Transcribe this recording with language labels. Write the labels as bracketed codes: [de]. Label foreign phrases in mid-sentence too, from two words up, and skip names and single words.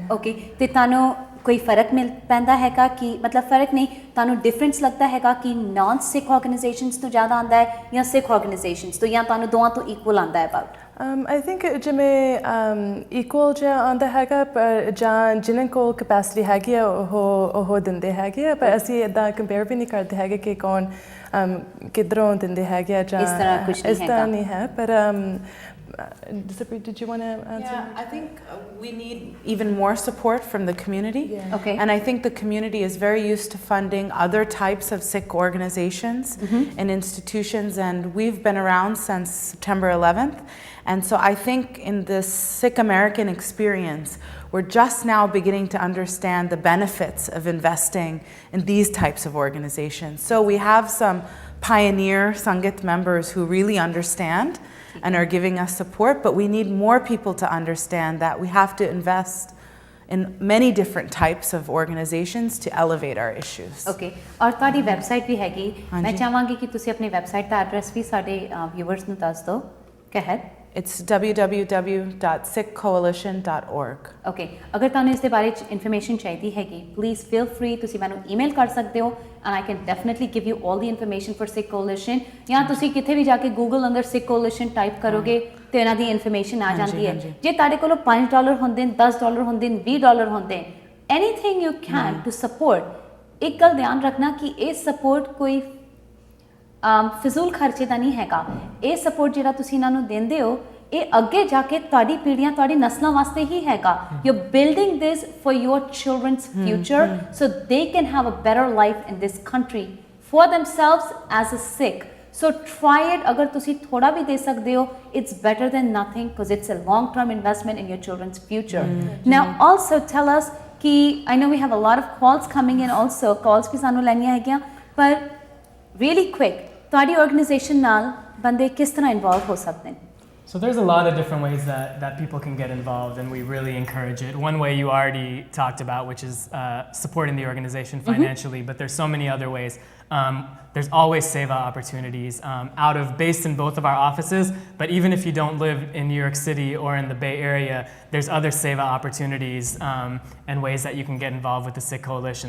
[pa] ਓਕੇ, ਤੇ ਤੁਹਾਨੂੰ ਕੋਈ ਫਰਕ ਮਿਲ ਪੈਂਦਾ ਹੈਗਾ ਕਿ ਮਤਲਬ ਫਰਕ ਨਹੀਂ, ਤੁਹਾਨੂੰ ਡਿਫਰੈਂਸ ਲੱਗਦਾ ਹੈਗਾ ਕਿ [en] non Sikh organizations [pa] ਤੋਂ ਜ਼ਿਆਦਾ ਆਉਂਦਾ ਹੈ ਜਾਂ [en] Sikh organizations [pa] ਤੋਂ, ਜਾਂ ਤੁਹਾਨੂੰ ਦੋਵਾਂ ਤੋਂ ਇਕੁਅਲ ਆਉਂਦਾ ਹੈ ਅਬਾਊਟ? [en] I think [pa] ਜਿਵੇਂ ਇਕੁਅਲ ਜਿਹਾ ਆਉਂਦਾ ਹੈਗਾ, ਪਰ ਜਾਂ ਜਿਹਨਾਂ ਕੋਲ ਕਪੈਸਿਟੀ ਹੈਗੀ ਆ ਉਹ ਦਿੰਦੇ ਹੈਗੇ ਆ, ਪਰ ਅਸੀਂ ਇੱਦਾਂ ਕੰਪੇਅਰ ਵੀ ਨਹੀਂ ਕਰਦੇ ਹੈਗੇ ਕਿ ਕੌਣ ਕਿੱਧਰੋਂ ਦਿੰਦੇ ਹੈਗੇ ਆ ਜਾਂ ਇਸ ਤਰ੍ਹਾਂ ਨਹੀਂ ਹੈ। [en] ਪਰ Sabri, did you want to answer? Yeah, I think we need even more support from the community. Yeah. Okay. And I think the community is very used to funding other types of Sikh organizations and institutions, and we've been around since September 11th. And so I think in this Sikh American experience, we're just now beginning to understand the benefits of investing in these types of organizations. So we have some pioneer Sangat members who really understand and are giving us support, but we need more people to understand that we have to invest in many different types of organizations to elevate our issues. [pa] Okay, और ਤੁਹਾਡੀ ਵੈਬਸਾਈਟ ਵੀ ਹੈਗੀ, ਮੈਂ ਚਾਹਾਂਗੀ ਕਿ ਤੁਸੀਂ ਆਪਣੀ ਵੈਬਸਾਈਟ ਦਾ ਐਡਰੈਸ ਵੀ ਸਾਡੇ ਵਿਊਅਰਸ ਨੂੰ ਦੱਸ ਦਿਓ। [en] Go ahead. It's www.sikhcoalition.org. [pa] Okay, ਅਗਰ ਤੁਹਾਨੂੰ ਇਸ ਦੇ ਬਾਰੇ ਇਨਫੋਰਮੇਸ਼ਨ ਚਾਹੀਦੀ ਹੈਗੀ, [en] please feel free, [pa] ਤੁਸੀਂ ਮੈਨੂੰ ਈਮੇਲ ਕਰ ਸਕਦੇ ਹੋ [en] and I can definitely give you all the information for Sikh Coalition, [pa] ਜਾਂ ਤੁਸੀਂ ਕਿਤੇ ਵੀ ਜਾ ਕੇ ਗੂਗਲ ਅੰਦਰ Sikh Coalition ਟਾਈਪ ਕਰੋਗੇ ਤੇ ਇਹਨਾਂ ਦੀ ਇਨਫੋਰਮੇਸ਼ਨ ਆ ਜਾਂਦੀ ਹੈ। ਜੇ ਤੁਹਾਡੇ ਕੋਲ $5 ਹੁੰਦੇ ਨੇ, $10 ਹੁੰਦੇ ਨੇ, $20 ਹੁੰਦੇ ਨੇ, [en] anything you can to support, [pa] ਇੱਕ ਗੱਲ ਧਿਆਨ ਰੱਖਣਾ ਕਿ ਇਹ ਸਪੋਰਟ ਕੋਈ ਫਿਜ਼ੂਲ ਖਰਚੇ ਦਾ ਨਹੀਂ ਹੈਗਾ। ਇਹ ਸਪੋਰਟ ਜਿਹੜਾ ਤੁਸੀਂ ਇਹਨਾਂ ਨੂੰ ਦਿੰਦੇ ਹੋ, ਇਹ ਅੱਗੇ ਜਾ ਕੇ ਤੁਹਾਡੀ ਪੀੜ੍ਹੀਆਂ, ਤੁਹਾਡੀ ਨਸਲਾਂ ਵਾਸਤੇ ਹੀ ਹੈਗਾ। [en] you are building this for your children's future so they can have a better life in this country for themselves as a Sikh. So try it. [pa] ਅਗਰ ਤੁਸੀਂ ਥੋੜਾ ਵੀ ਦੇ ਸਕਦੇ ਹੋ, [en] it's better than nothing because it's a long-term investment in your children's future. Now also tell us ਕਿ I know we have a lot of calls coming in also, calls [pa] ਵੀ ਸਾਨੂੰ ਲੈਣੀਆਂ ਹੈਗੀਆਂ, [en] ਪਰ really quick, [pa] ਤੁਹਾਡੀ ਆਰਗੇਨਾਈਜੇਸ਼ਨ ਨਾਲ ਬੰਦੇ ਕਿਸ ਤਰ੍ਹਾਂ ਇਨਵੋਲਵ ਹੋ ਸਕਦੇ ਨੇ? [en] So there's a lot of different ways that people can get involved, and we really encourage it. One way you already talked about, which is supporting the organization financially, but there's so many other ways. There's always Seva opportunities based in both of our offices, but even if you don't live in New York City or in the Bay Area, there's other Seva opportunities and ways that you can get involved with the Sikh Coalition.